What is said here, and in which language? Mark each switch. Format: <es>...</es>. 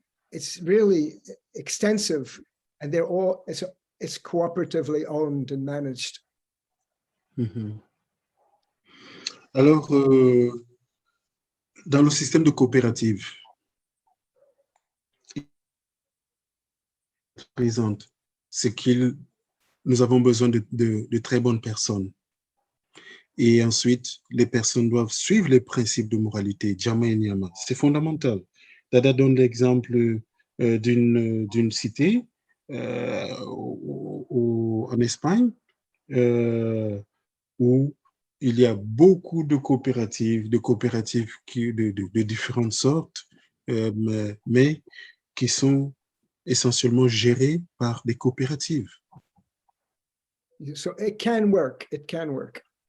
<en>It's really extensive, and they're all it's cooperatively owned and managed.</en> <fr>Alors, dans le système de coopérative, présente, c'est nous avons besoin de très bonnes personnes. Et ensuite, les personnes doivent suivre les principes de moralité, Djama et Nyama. C'est fondamental. Dada donne l'exemple d'une cité en Espagne où il y a beaucoup de coopératives de différentes sortes, mais qui sont essentiellement gérées par des coopératives.</fr> <en>So it can work. It can work.</en>